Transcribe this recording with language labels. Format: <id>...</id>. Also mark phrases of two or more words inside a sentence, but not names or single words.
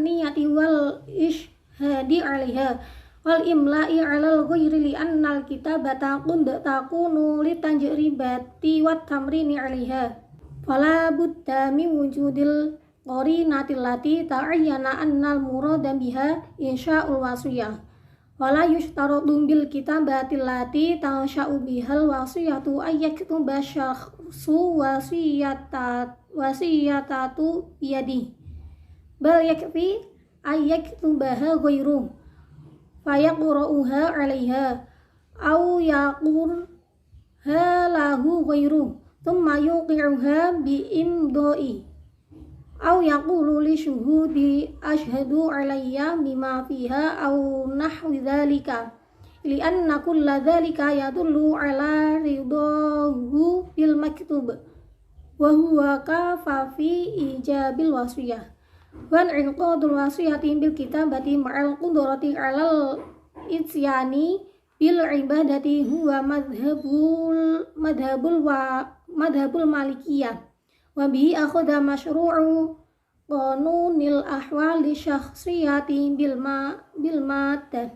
<ar>نية والإشهاد عليها والإملاء على الغير لأن الكتابة قد تكون للتجربة والتمرين عليها فلا بد من وجود القرينة التي تعين أن المراد بها إنشاء الوصية ولا يشترط بالكتابة التي تنشأ بها الوصية أن يكتب الشخص الوصية بيده بل يكفي أن يكتبها غيره فيقرأها عليه أو يقرأها له غيره ثم يوقعها بإمضائه أو يقول للشهود اشهدوا علي بما فيها أو نحو ذلك ل أن كل ذلك يدل على رضاه بالمكتوب وهو كاف في إيجاب الوصية وانعقاد الوصية بالكتابة مع القدرة على الإشهاد بالعبارة هو مذهب المالكية وبه أخذ مشروع قانون الأحوال الشخصية بالمادة.</ar>